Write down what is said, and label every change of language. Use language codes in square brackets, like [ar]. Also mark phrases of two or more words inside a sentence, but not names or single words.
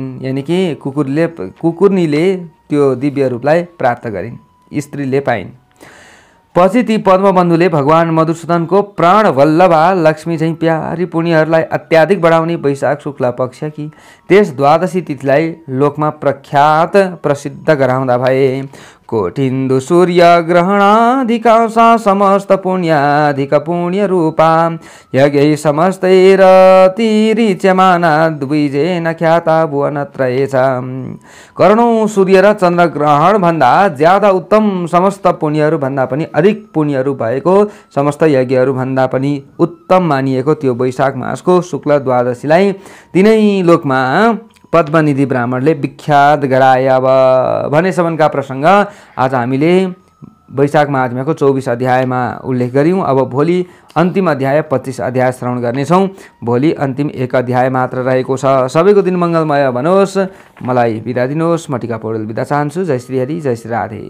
[ne] यानि कि कुकुरनीले त्यो दिव्य रूपलाई प्राप्त गरिन्, स्त्रीले पाइन्। पछि ती पद्मबन्धुले भगवान मधुसूदनको प्राणवल्लभा लक्ष्मी झैँ प्यारी पुण्यहरूलाई अत्याधिक बढाउने वैशाख शुक्ल पक्षकी त्यस द्वादशी तिथिलाई लोकमा प्रख्यात प्रसिद्ध गराउँदा भए। [sa] कोटिन्दु सूर्य ग्रहणाधिकांशा समस्त पुण्याधिक पुण्य रूपा यज्ञै समस्तैरतिरिच्यमाना द्विजेन ख्याता भुवनत्रये छ। [ne] करोडौं सूर्य र चन्द्र ग्रहण भन्दा ज्यादा उत्तम, समस्त पुण्यहरू भन्दा पनि अधिक पुण्यहरू भएको, समस्त यज्ञहरू भन्दा पनि उत्तम मानिएको त्यो वैशाख मासको शुक्ल द्वादशीलाई तिनै लोकमा पद्मनिधि ब्राह्मणले विख्यात गराए। अब भनेसम्मका प्रसङ्ग आज हामीले वैशाख महात्म्यको 24 अध्यायमा उल्लेख गऱ्यौँ। अब भोलि अन्तिम अध्याय 25 अध्याय श्रवण गर्नेछौँ। भोलि अन्तिम 1 अध्याय मात्र रहेको छ। सबैको दिन मङ्गलमय बनोस्। मलाई बिदा दिनुहोस्। म टिका पौडेल बिदा चाहन्छु। जय श्री हरि, जय श्री राधे।